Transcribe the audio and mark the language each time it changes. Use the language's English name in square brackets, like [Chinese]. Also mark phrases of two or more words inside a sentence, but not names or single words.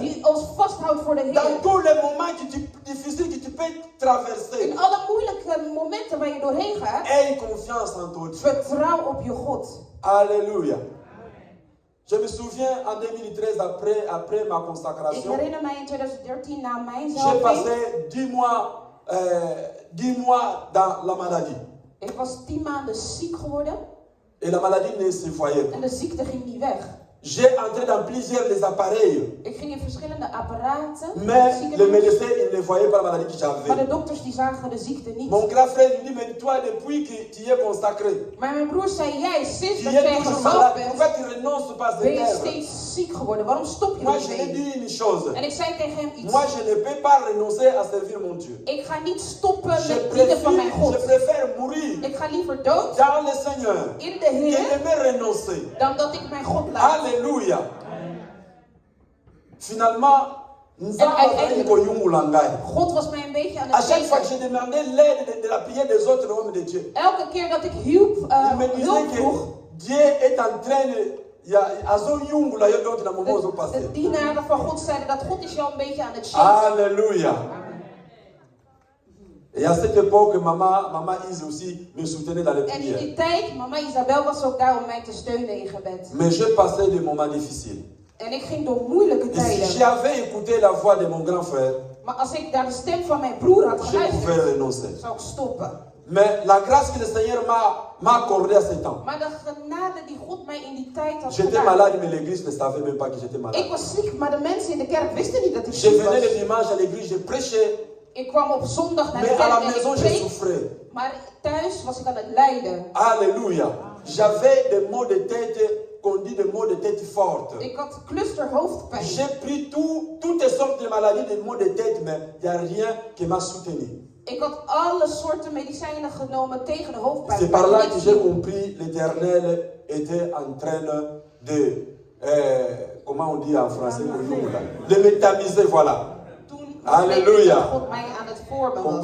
[Dutch] die ons vasthoudt voor de [French] Dans [Dutch] Heer. [French] tous les moments difficiles que tu peux traverser, [Dutch] In alle moeilijke momenten waar je doorheen gaat, [French] aie confiance en ton Dieu. [Dutch] vertrouw op je God. [French] Alléluia. Je me souviens en 2013, après ma [Dutch] Ik [French] consacration, [Dutch] herinner mij in 2013 na mijn [French] j'ai [Dutch] zalving. [French] passé 10 mois dans la maladie. [Dutch] Ik was 10 maanden ziek geworden [French] Et la maladie ne se voyait pas. [Dutch] en de ziekte ging niet weg. [French] J'ai entré dans plusieurs des appareils, [Dutch] Ik ging in verschillende apparaten. [French] mais [Dutch] ziekenhuis, [French] le médecin il ne voyait pas la maladie que [Dutch] maar [French] j'avais. [Dutch] de dokters die zagen de ziekte niet. [French] Mon grand frère lui dit, mais toi depuis que tu es consacré, [Dutch] Maar mijn broer zei, jij sinds [French] tu [Dutch] dat [French] es [Dutch] jij [French] toujours [Dutch] gezalfd [French] malade, [Dutch] bent, [French] pourquoi tu renonces pas à [Dutch] ben je [French] cette œuvre? [Dutch] steeds ziek geworden. Waarom stop je [French] Moi [Dutch] niet [French] je lui ai [Dutch] mee? [French] dit une chose, [Dutch] En ik zei tegen hem iets. [French] moi je ne peux pas renoncer à servir mon Dieu. [Dutch] Ik ga niet stoppen [French] Je [Dutch] met dienen van mijn [French] préfère, je [Dutch] God. [French] préfère mourir [Dutch] Ik ga liever dood [French] dans le Seigneur [Dutch] in de [French] que [Dutch] Heer [French] de me renoncer. [Dutch] dan dat ik mijn God laat. [French] Alléluia. Finalement, [Dutch] God was mij een beetje aan [French] à [Dutch] het [French] chaque fois que [Dutch] geven. [French] je demandais l'aide de la prière des autres hommes de Dieu, [Dutch] Elke keer dat ik [French] il me [Dutch] hulp [French] disait [Dutch] vroeg, [French] que Dieu est en train de... [Dutch] de dienaren van God zeiden dat God is jou een beetje aan het shaken. [French] Alléluia. Et à cette époque, maman Isa aussi me soutenait dans les [Dutch] En in [French] prières. [Dutch] die tijd, mama Isabel was ook daar om mij te steunen in gebed. [French] Mais je passais des moments difficiles. [Dutch] En ik ging door moeilijke [French] Et si [Dutch] tijden. [French] j'avais écouté la voix de mon grand frère, [Dutch] Maar als ik naar de stem van mijn broer had [French] je pouvais [Dutch] geluisterd, [French] renoncer. [Dutch] zou ik stoppen. [French] Mais la grâce que le Seigneur m'a accordée à ce temps. [Dutch] Maar de genade die God mij in die tijd had [French] J'étais [Dutch] gedaan. [French] malade, mais l'église ne savait même pas que j'étais malade. [Dutch] Ik was ziek, maar de mensen in de kerk wisten niet dat ik [French] Je [Dutch] ziek [French] venais le [Dutch] was. [French] dimanche à l'église, je prêchais, [Dutch] Ik kwam op zondag naar de [French] mais à la [Dutch] kerk en [French] maison [Dutch] ik [French] je [Dutch] preek. [French] souffrais. [Dutch] Maar thuis huis was ik aan het lijden. [French] Alléluia. J'avais des maux de tête, qu'on dit des maux de tête fortes. [Dutch] Ik had clusterhoofdpijn. [French] J'ai pris toutes sortes de maladies, des maux de tête, mais il n'y a rien qui m'a soutenu. [Dutch] Ik had alle soorten medicijnen genomen tegen de hoofdpijn. [French] C'est par là que j'ai compris l'Éternel était en train de, comment on dit en français, de m'étamiser, voilà. Alléluia. [Dutch] God mij aan het vormen was.